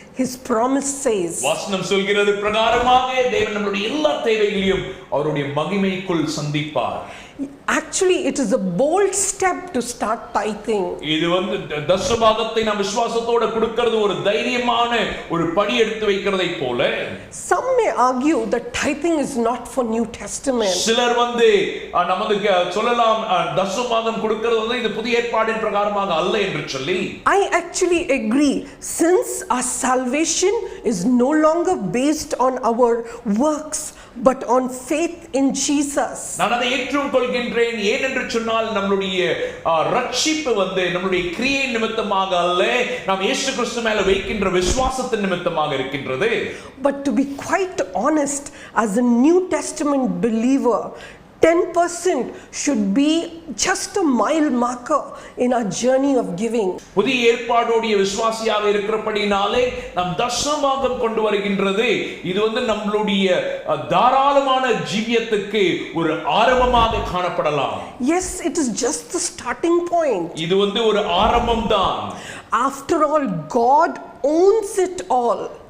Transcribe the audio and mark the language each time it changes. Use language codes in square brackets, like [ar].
[en] His promise says. [ta] வசனம் சொல்கிறது பிரகாரமாக தேவன் நம்முடைய எல்லா தேவைகளையும் அவருடைய மகிமைக்குள் சந்திப்பார். [en] Actually it is a bold step to start tithing. [ta] இது தசமபாகத்தை நாம் விசுவாசத்தோட கொடுக்கிறது ஒரு தைரியமான ஒரு படி எடுத்து வைக்கிறதை போல. [en] Some may argue that tithing is not for New Testament. [ta] சிலர் நமக்கு சொல்லலாம் தசமபாகம் கொடுக்கிறது இது புதிய ஏற்பாடின் பிரகாரமாக அல்ல என்று சொல்லி. [en] I actually agree, since our salvation is no longer based on our works but on faith in Jesus. [ta] நான் அதை ஏற்றுக்கொள்கின்றேன். ஏனென்று சொன்னால் நம்மளுடைய ரட்சிப்பு நம்மளுடைய கிரியை நிமித்தமாக அல்ல, நாம் இயேசு கிறிஸ்து மேல வைக்கின்ற விசுவாசத்தின் நிமித்தமாக இருக்கின்றது. [en] But to be quite honest, as a New Testament believer, 10% should be just a mile marker in our journey of giving. [ta] புதிய ஏற்பாடுடைய விசுவாசியாக இருக்கிறபடினாலே நாம் தசமபாகம் கொண்டு வருகின்றது இது நம்மளுடைய தாராளமான ஜீவியத்துக்கு ஒரு ஆரம்பமாக காணப்படலாம். [en] Yes, it is just the starting point. [ta] இது ஒரு ஆரம்பம் தான். [en] After all, God owns it all.